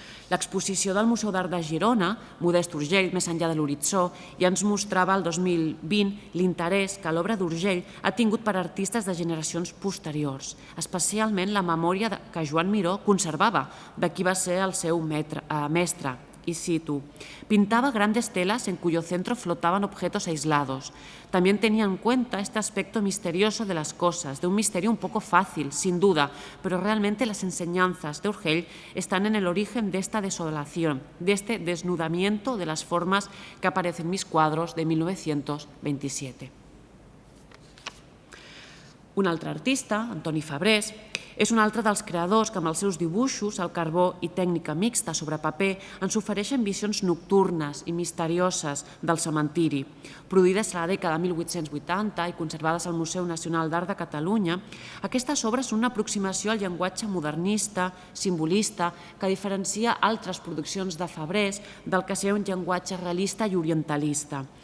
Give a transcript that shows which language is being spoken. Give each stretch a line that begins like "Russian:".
Catalan: L'exposició del Museu d'Art de Girona, Modest Urgell, més enllà de l'horitzó, ja ens mostrava el 2020 l'interès que l'obra d'Urgell ha tingut per artistes de generacions posteriors, especialment la memòria que Joan Miró conservava de qui va ser el seu mestre.
Spanish: Y cito, pintaba grandes telas en cuyo centro flotaban objetos aislados. También tenía en cuenta este aspecto misterioso de las cosas, de un misterio un poco fácil, sin duda, pero realmente las enseñanzas de Urgell están en el origen de esta desolación, de este desnudamiento de las formas que aparecen en mis cuadros de 1927.
Catalan: Un altre artista, Antoni Fabrés, és un altre dels creadors que amb els seus dibuixos, el carbó i tècnica mixta sobre paper ens ofereixen visions nocturnes i misterioses del cementiri. Produïdes a la dècada de 1880 i conservades al Museu Nacional d'Art de Catalunya, aquestes obres són una aproximació al llenguatge modernista, simbolista, que diferencia altres produccions de Fabrés del que seria un llenguatge realista i orientalista.